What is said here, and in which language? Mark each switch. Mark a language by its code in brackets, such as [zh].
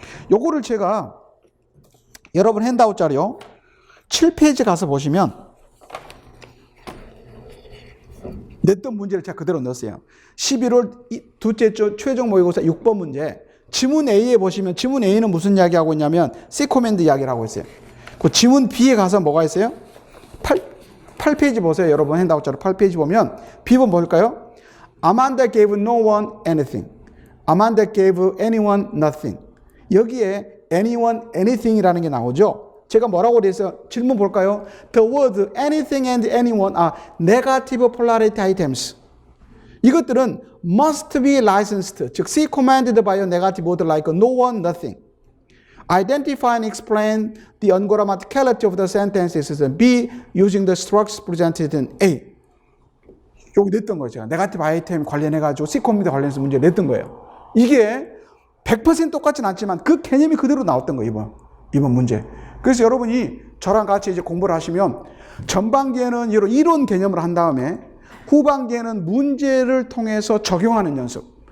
[ko] 요거를 제가 여러분 핸드아웃 자료 7페이지 가서 보시면 냈던 문제를 제가 그대로 넣었어요. 11월 둘째 주 최종 모의고사 6번 문제. 지문 A에 보시면 지문 A는 무슨 이야기하고 있냐면 C 커맨드 이야기를 하고 있어요. 그 지문 B에 가서 뭐가 있어요? 8페이지 보세요. 여러분 핸드아웃 자료 8페이지 보면 B번 뭘까요? [en] Amanda gave no one anything. Amanda gave anyone nothing. 여기에 anyone, anything이라는 게 나오죠. [ko] 제가 뭐라고 그랬어요? 질문 볼까요? [en] The word anything and anyone are negative polarity items. [ko] 이것들은 [en] must be licensed, [ko] 즉 [en] C commanded by a negative word like no one, nothing. Identify and explain the ungrammaticality of the sentences and B using the structures presented in A. [ko] 여기 냈던 거예요. 제가 네거티브 아이템 관련해가지고 C command 관련해서 문제 냈던 거예요. 이게 100% 똑같진 않지만 그 개념이 그대로 나왔던 거예요. 이번 문제. 그래서 여러분이 저랑 같이 이제 공부를 하시면 전반기에는 이론 개념을 한 다음에 후반기에는 문제를 통해서 적용하는 연습.